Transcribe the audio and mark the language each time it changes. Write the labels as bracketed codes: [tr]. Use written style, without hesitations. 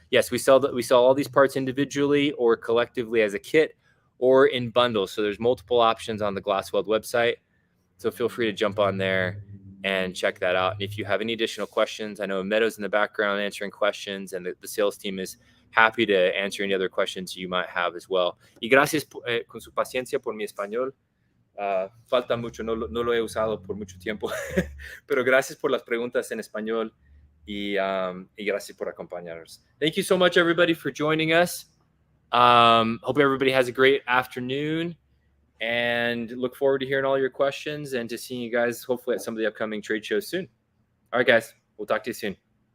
[en] Yes, we sell all these parts individually or collectively as a kit or in bundles. So there's multiple options on the Glassweld website. So feel free to jump on there and check that out. And if you have any additional questions, I know Meadows in the background answering questions, and the sales team is happy to answer any other questions you might have as well. [es] Y gracias con su paciencia por mi español. Falta mucho, no lo he usado por mucho tiempo, pero gracias por las preguntas en español y gracias por acompañarnos. [en] Thank you so much, everybody, for joining us. Hope everybody has a great afternoon, and look forward to hearing all your questions and to seeing you guys hopefully at some of the upcoming trade shows soon. All right, guys, we'll talk to you soon.